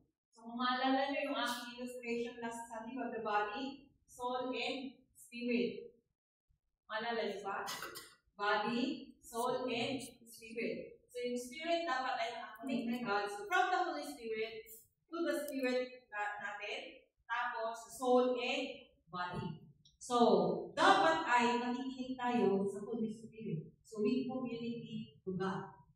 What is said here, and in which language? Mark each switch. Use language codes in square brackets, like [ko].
[en] So, [tl] kung maalala nyo yung aking [en] illustration last Sunday of the body, soul, and spirit. [tl] Maalala nyo ba? [en] Body, soul, and spirit. [tl] So, yung spirit dapat ay nakakunik kay God. [en] So, from the Holy Spirit to the spirit [tl] natin, tapos [en] soul and body. [tl] So, dapat ay nakikinig tayo sa Holy Spirit. [en] So, we communicate to God.